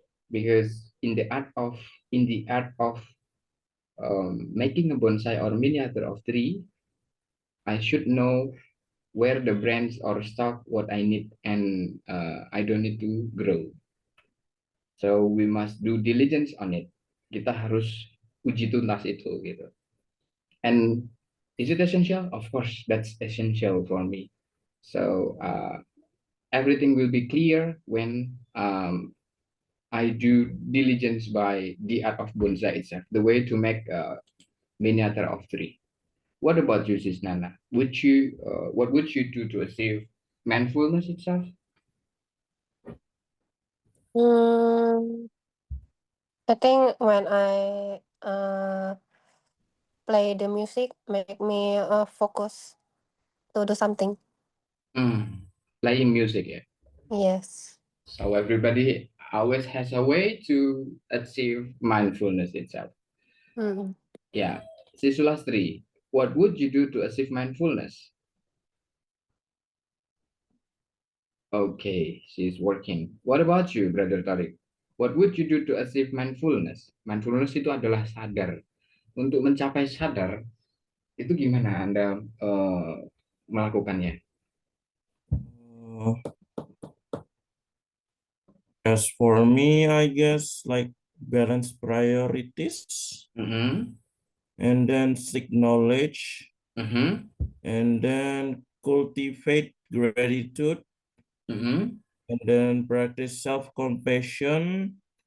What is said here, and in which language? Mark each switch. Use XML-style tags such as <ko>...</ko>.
<en>Because in the art of making a bonsai or miniature of tree, I should know where the branch or stock what I need and I don't need to grow. So we must do diligence on it.</en> <id>Kita harus uji tuntas itu gitu.</id> <en>And is it essential? Of course, that's essential for me. So everything will be clear when I do diligence by the art of bonsai itself, the way to make a miniature of tree. What about you, Sis Nana? What would you do to achieve mindfulness itself? Hmm, I think when I play the music, make me focus to do something. Playing music, yeah. Yes. So everybody always has a way to achieve mindfulness itself. Mm. Yeah. Sis Sulastri, what would you do to achieve mindfulness? Okay, she's working. What about you, Brother Tariq? What would you do to achieve mindfulness?</en> <id>Mindfulness itu adalah sadar. Untuk mencapai sadar, itu gimana Anda melakukannya?</id> <en>Uh, as for me, I guess like balance priorities and then seek knowledge and then cultivate gratitude and then practice self-compassion.</en>